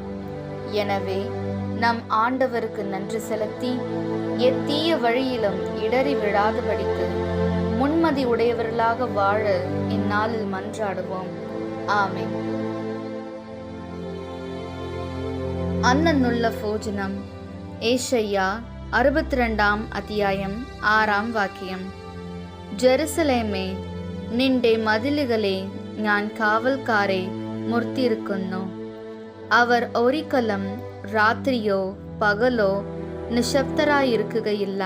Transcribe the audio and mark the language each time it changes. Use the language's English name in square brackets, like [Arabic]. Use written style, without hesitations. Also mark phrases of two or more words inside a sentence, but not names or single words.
[Tamil] எனவே நம் ஆண்டவருக்கு நன்றி செலுத்தி எத்தீய வழியிலும் இடறி விழாதபடிக்கு முன்மதி உடையவர்களாக வாழ இந்நாளில் மன்றாடுவோம். ஆமென். அன்னன்னுள்ள போஜனம். [Malayalam] ஏஷையா 62 അധ്യായം 6 വാക്യം. ജെറുസലേമേ, നിന്റെ മതിലുകളെ ഞാൻ കാവൽക്കാരെ മുർത്തിയിരിക്കുന്നു. അവർ ഒരിക്കലും രാത്രിയോ പകലോ നിശബ്ദരായിരിക്കുകയില്ല.